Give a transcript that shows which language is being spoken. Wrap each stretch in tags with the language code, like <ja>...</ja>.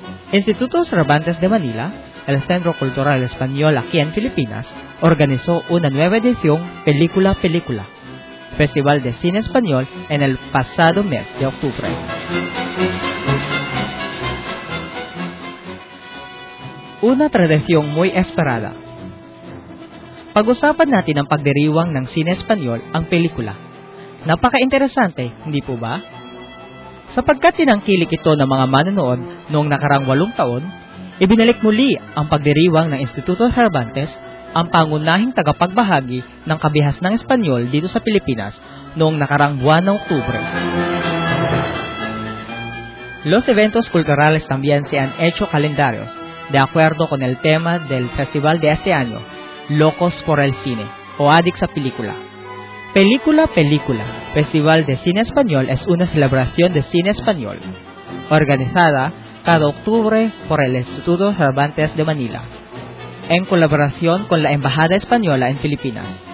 <es>Instituto Cervantes de Manila, el Centro Cultural Español aquí en Filipinas, organizó una nueva edición Película Película, Festival de Cine Español en el pasado mes de octubre. Una tradición muy esperada.</es> <tl>Pag-usapan natin ang pagdiriwang ng Cine Español ang pelikula. Napaka-interesante, hindi po ba? Sapagkat tinangkilik ito ng mga manonood noong nakarang 8 taon, ibinalik muli ang pagdiriwang ng Instituto Cervantes ang pangunahing tagapagbahagi ng kabihas ng Espanyol dito sa Pilipinas noong nakarang buwan ng Oktubre.</tl> <es>Los eventos culturales también se han hecho calendarios de acuerdo con el tema del festival de este año, Locos por el Cine o Adik sa Pelikula. Película, Película, Festival de Cine Español es una celebración de cine español, organizada cada octubre por el Instituto Cervantes de Manila, en colaboración con la Embajada Española en Filipinas.</es>